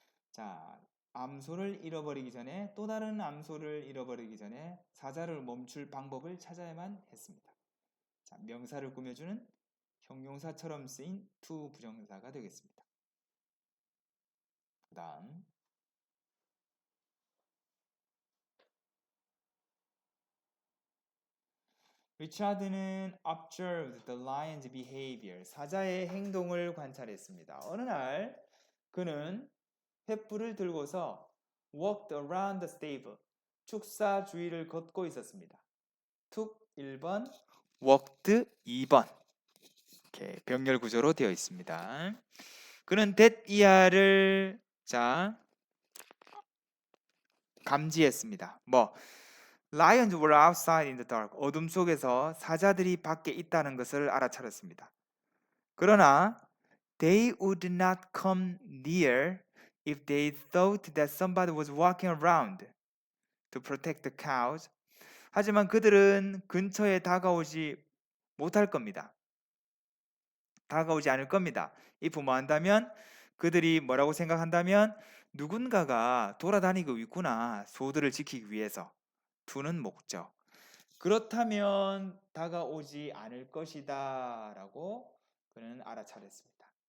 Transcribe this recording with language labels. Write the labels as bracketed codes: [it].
[ko] 자, 암소를 잃어버리기 전에 또 다른 암소를 잃어버리기 전에 사자를 멈출 방법을 찾아야만 했습니다. 자, 명사를 꾸며주는 형용사처럼 쓰인 to 부정사가 되겠습니다. 그 다음 리차드는 [en] observed the lion's behavior. [ko] 사자의 행동을 관찰했습니다. 어느 날 그는 횃불을 들고서 [en] walked around the stable. [ko] 축사 주위를 걷고 있었습니다. took 1번, walked 2번. 이렇게 병렬 구조로 되어 있습니다. 그는 that year를 자 감지했습니다. [en] 뭐 Lions were outside in the dark. [ko] 어둠 속에서 사자들이 밖에 있다는 것을 알아차렸습니다. 그러나 [en] they would not come near if they thought that somebody was walking around to protect the cows. [ko] 하지만 그들은 근처에 다가오지 못할 겁니다. 다가오지 않을 겁니다. if 뭐 한다면 그들이 뭐라고 생각한다면 누군가가 돌아다니고 있구나. 소들을 지키기 위해서. to는 목적. 그렇다면 다가오지 않을 것이다 라고 그는 알아차렸습니다.